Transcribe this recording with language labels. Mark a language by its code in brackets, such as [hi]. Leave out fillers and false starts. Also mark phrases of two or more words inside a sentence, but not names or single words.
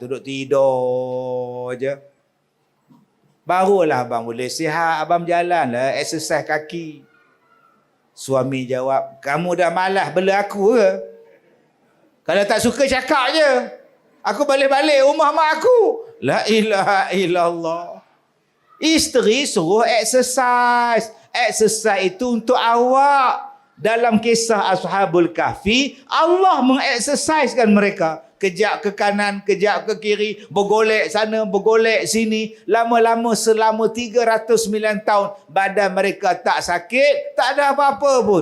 [ms] Duduk tidur je. Barulah abang boleh sihat. Abang berjalan lah, exercise kaki. Suami jawab, kamu dah malas bela aku ke? Kalau tak suka cakap je. Aku balik-balik rumah mak aku. [ar] La ilaha illallah. [ms] Isteri suruh exercise. Exercise itu untuk awak. Dalam kisah Ashabul Kahfi, Allah mengeksersaikan mereka. Kejap ke kanan, kejap ke kiri, bergolek sana, bergolek sini. Lama-lama selama 309 tahun, badan mereka tak sakit, tak ada apa-apa pun.